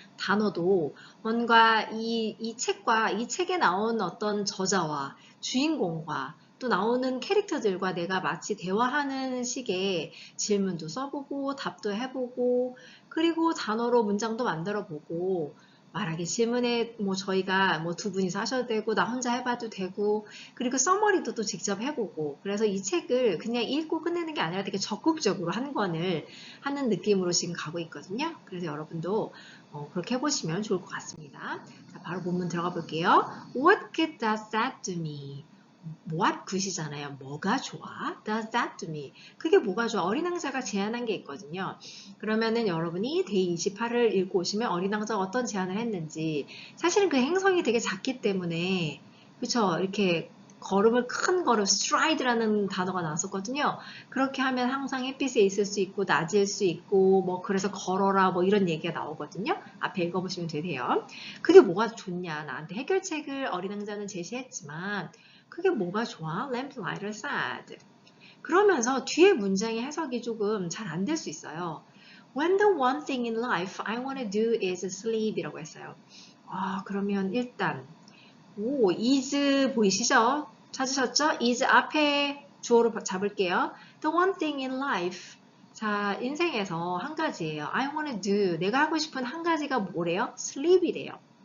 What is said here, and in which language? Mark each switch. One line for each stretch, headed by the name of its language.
Korean: 단어도 뭔가 이 책과 이 책에 나온 어떤 저자와 주인공과 또 나오는 캐릭터들과 내가 마치 대화하는 식의 질문도 써보고 답도 해보고 그리고 단어로 문장도 만들어보고 말하기 질문에 뭐 저희가 뭐 두 분이서 하셔도 되고 나 혼자 해봐도 되고 그리고 써머리도 또 직접 해보고 그래서 이 책을 그냥 읽고 끝내는 게 아니라 되게 적극적으로 한 권을 하는 느낌으로 지금 가고 있거든요. 그래서 여러분도 그렇게 해보시면 좋을 것 같습니다. 자, 바로 본문 들어가 볼게요.
English: What good does that do me? what good이잖아요.
Korean: 뭐가 좋아?
English: Does that to me?
Korean: 그게 뭐가 좋아? 어린 왕자가 제안한 게 있거든요. 그러면은 여러분이 데이 28을 읽고 오시면 어린 왕자가 어떤 제안을 했는지 사실은 그 행성이 되게 작기 때문에 그쵸? 이렇게 걸음을 큰 걸음, stride라는 단어가 나왔었거든요. 그렇게 하면 항상 햇빛에 있을 수 있고 낮을 수 있고 뭐 그래서 걸어라 뭐 이런 얘기가 나오거든요. 앞에 읽어보시면 되세요. 그게 뭐가 좋냐? 나한테 해결책을 어린 왕자는 제시했지만 그게 뭐가 좋아?
English: Lamplighter said.
Korean: 그러면서 뒤에 문장의 해석이 조금 잘 안 될 수 있어요.
English: When the one thing in life I want to do is sleep
Korean: 이라고 했어요. 그러면 일단 is 보이시죠? 찾으셨죠? is 앞에 주어로 잡을게요.
English: The one thing in life.
Korean: 자, 인생에서 한 가지예요.
English: I want to do.
Korean: 내가 하고 싶은 한 가지가 뭐래요? sleep이래요.